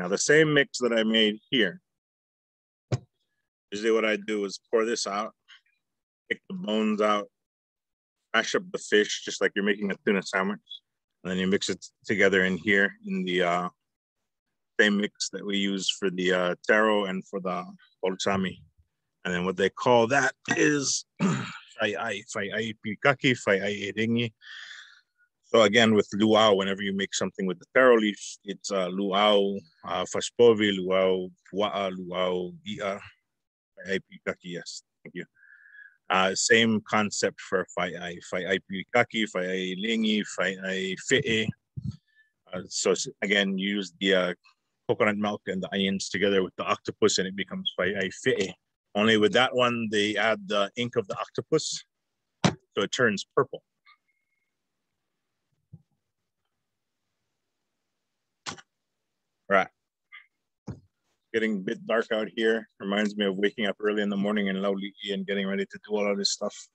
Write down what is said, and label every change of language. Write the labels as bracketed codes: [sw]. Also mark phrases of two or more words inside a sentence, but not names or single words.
[en] Now the same mix that I made here, usually what I do is pour this out, take the bones out, mash up the fish, just like you're making a tuna sandwich. And then you mix it together in here in the same mix that we use for the taro and for the palusami. And then what they call that is [sm] fai pikaki, fai eringi. [en] So again, with luau, whenever you make something with the taro leaf, it's [sm] luau, faspovi, luau, pua'a, luau, ia, fai pikaki, [en] yes, thank you. Same concept for [sm] fai pikaki, fai lingi, fai fe'e. [en] So again, use the coconut milk and the onions together with the octopus and it becomes [sm] fai fe'e. [en] Only with that one, they add the ink of the octopus, so it turns purple. Right. Getting a bit dark out here. Reminds me of waking up early in the morning in Lauliki and getting ready to do all of this stuff.